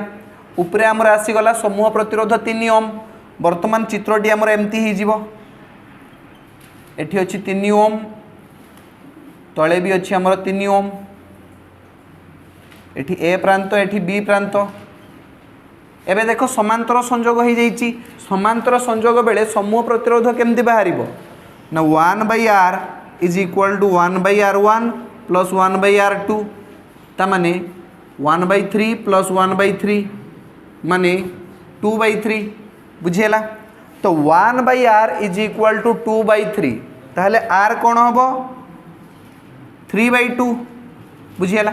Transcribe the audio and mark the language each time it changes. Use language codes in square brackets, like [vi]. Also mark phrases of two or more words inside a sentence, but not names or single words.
[or] ଉପରେ ଆମର ଆସିଗଲା ସମୂହ ପ୍ରତିରୋଧ 3 ଓମ। ବର୍ତ୍ତମାନ ଚିତ୍ରଟି ଆମର ଏମିତି ହୋଇ ଏଠି ଅଛି 3 ଓମ ତଳେ ଭି ଅଛି ଆମର 3 ଓମ ଏଠି ଏ ପ୍ରାନ୍ତ ଏଠି ବି ପ୍ରାନ୍ତ। ଏବେ ଦେଖ ସମାନ୍ତର ସଂଯୋଗ ହୋଇ ଯାଇଛି। ସମାନ୍ତର ସଂଯୋଗ ବେଳେ ସମୂହ ପ୍ରତିରୋଧ କେମିତି ବାହାରିବ ନା 1/r [en] is equal to 1/r1 plus 1/r2 [or] ତା ମାନେ 1/3 ପ୍ଲସ 1/3 ମାନେ 2/3 ବୁଝିଲ। ତ 1/r [en] is equal to 2/3 [or] ତାହେଲେ r କଣ ହବ 3/2 ବୁଝିଲ।